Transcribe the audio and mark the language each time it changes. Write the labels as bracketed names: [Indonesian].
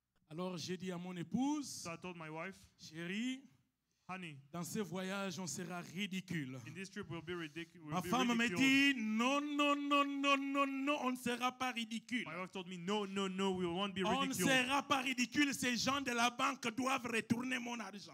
[French] Alors j'ai dit à mon épouse, [English] So I told my wife, [French] chérie, [English] honey, [French] dans ce voyage, on sera ridicule. [English] in this trip we'll be ridiculous. [French] Ma femme me dit, non, non, non, non, non, non, on ne sera pas ridicule. [English] My wife told me, no, we won't be [French] On ne [English] ridiculed. [French] sera pas ridicule. Ces gens de la banque doivent retourner mon argent.